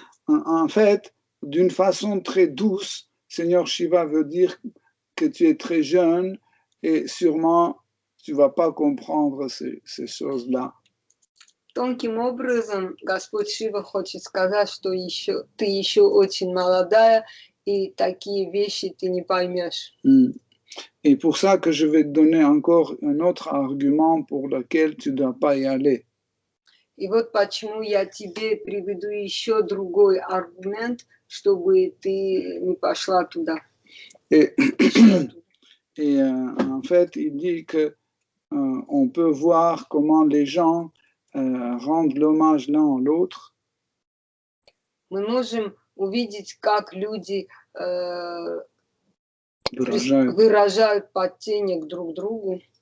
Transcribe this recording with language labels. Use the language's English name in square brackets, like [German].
[French] En fait, d'une façon très douce, Seigneur Shiva veut dire que tu es très jeune et sûrement tu ne vas pas comprendre ces choses-là. [Russian] Тонким образом Господь Шива хочет сказать, что ты еще очень молодая, и такие вещи ты не поймешь. [French] Et pour ça que je vais te donner encore un autre argument pour lequel tu ne dois pas y aller. [Russian] И вот почему я тебе приведу еще другой аргумент, чтобы ты не пошла туда. [French] Et en fait, il dit que on peut voir comment les gens rendent l'hommage l'un à l'autre. [Russian] Мы можем увидеть, как люди выражают почтение друг к другу.